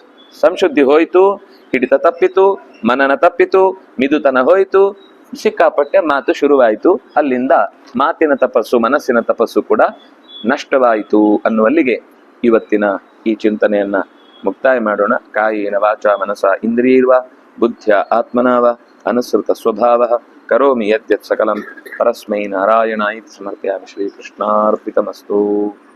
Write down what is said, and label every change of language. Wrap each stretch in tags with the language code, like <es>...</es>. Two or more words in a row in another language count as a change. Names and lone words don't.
<kn>ಸಂಶುದ್ಧಿ ಹೋಯ್ತು, ಹಿಡಿತ ತಪ್ಪಿತು, ಮನನ ತಪ್ಪಿತು, ಮಿದುತನ ಹೋಯ್ತು, ಸಿಕ್ಕಾಪಟ್ಟೆ ಮಾತು ಶುರುವಾಯಿತು. ಅಲ್ಲಿಂದ ಮಾತಿನ ತಪಸ್ಸು, ಮನಸ್ಸಿನ ತಪಸ್ಸು ಕೂಡ ನಷ್ಟವಾಯಿತು ಅನ್ನುವಲ್ಲಿಗೆ ಇವತ್ತಿನ ಈ ಚಿಂತನೆಯನ್ನ ಮುಕ್ತಾಯ ಮಾಡೋಣ.</kn> <sa>ಕಾಯೇನ ವಾಚಾ ಮನಸಾ ಇಂದ್ರಿಯೈರ್ವ ಬುದ್ಧ್ಯ ಆತ್ಮನಾವ ಅನುಸೃತ ಸ್ವಭಾವ ಕರೋಮಿ ಯದ್ಯತ್ ಸಕಲಂ ಪರಸ್ಮೈ ನಾರಾಯಣಾಯಿತಿ ಸಮರ್ಪಯಾಮಿ. ಶ್ರೀಕೃಷ್ಣಾರ್ಪಿತಮಸ್ತು.</sa>